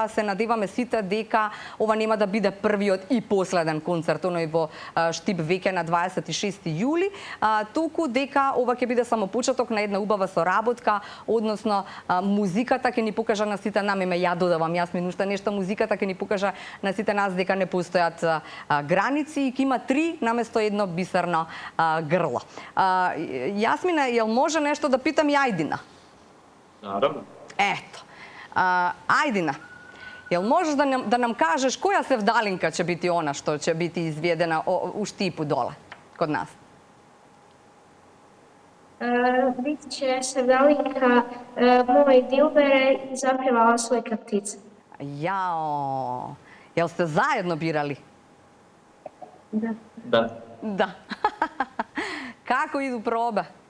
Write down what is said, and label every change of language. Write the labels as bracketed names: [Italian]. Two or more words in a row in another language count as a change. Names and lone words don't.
[Macedonian] се надеваме сите дека ова нема да биде првиот и последен концерт оној во Штип веќе на 26 јули, туку дека ова ќе биде само почеток на една убава соработка, односно музиката ќе ни покажа на сите нам, ја додавам Јасмин уште нешто, музиката ќе ни покажа на сите нас дека не постојат граници и ќе има 3 наместо едно бисерно грло. [Serbian] Јасмина, јел може нешто да питам и Ајдина? Наравно. Ето. Ајдина, јел можеш да нам кажеш која севдалинка ќе бити она што ќе бити изведена у Štиpu доле, код нас? [Bosnian] Bit će sevdalinka Moj Dilbere i Zapjevala Slika ptica. Jao, jel ste zajedno birali? Da. Da. Da. Kako idu probe?